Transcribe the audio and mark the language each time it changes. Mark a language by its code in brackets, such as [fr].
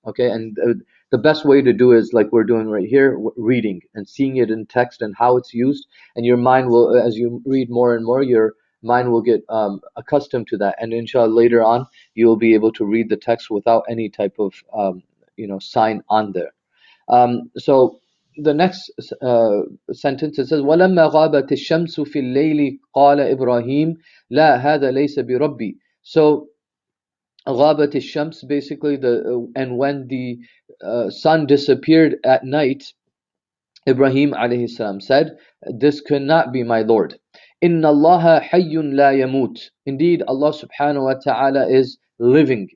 [en] Okay, and the best way to do is like we're doing right here, reading and seeing it in text and how it's used, and your mind will, as you read more and more, your mind will get accustomed to that, and inshallah later on you will be able to read the text without any type of sign on there. [ar] So the next sentence, it says وَلَمَّا غَابَتِ الشَّمْسُ فِي اللَّيْلِ قَالَ إِبْرَاهِيمُ لَا هَذَا لَيْسَ بِرَبِّي. [en] So [ar] غَابَتِ الشَّمْس, [en] basically and when the sun disappeared at night, Ibrahim alayhi salam said, "This cannot be my Lord. [ar] Inna Allah hayyun la yamut. [en] Indeed, Allah subhanahu wa ta'ala is living.